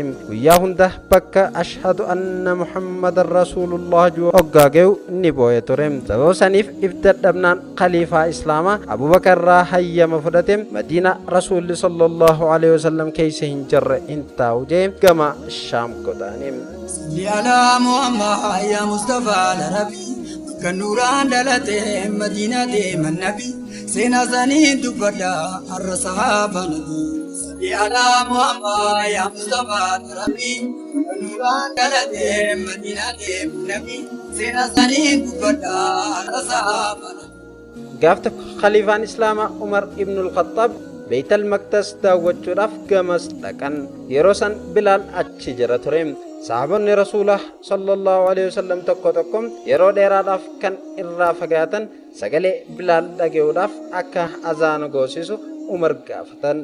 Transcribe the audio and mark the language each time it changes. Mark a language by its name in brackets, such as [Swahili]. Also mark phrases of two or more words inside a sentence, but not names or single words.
[Oromo] Guyyaa hunda bakka [Arabic] أشهد أن محمدا رسول الله [Oromo] juu hoggaa ga'u ni boo'e ture. Sababa saniif ibdadhabnaan khaliifaa Islaamaa Abubakarraa hayyama fudhate Madiina Rasulli [Arabic] صلى الله عليه وسلم [Oromo] keessa hin jirre hin taa'u jee gama Shaam godaane. [Arabic] صل على محمد يا مصطفى العربي, [Oromo] Makka nuraan dhalate Madina deeman Nabi, seenaa isaanii dubbadha har'a sahaaba Nabi. [Arabic] صل على محمد يا مصطفى العربي, [Oromo] Makka nuraan dhalate Madina deeman Nabi, seenaa isaanii dubbadha har'a sahaaba Nabi. Gaaf tokko khaliifaan Islaamaa Umar ibnul Khattab Beeytal Maqdas daawwachuudhaaf gamas dhaqan. Yeroo san Bilaal achi jira ture. Sahaabonni Rasuulaa [Arabic] صلى الله عليه وسلم [Oromo] tokko tokko yeroo dheeraadhaaf kan irraa fagaatan sagalee Bilaal dhaga'uudhaaf akka azaanu goosisu Umar gaafatan.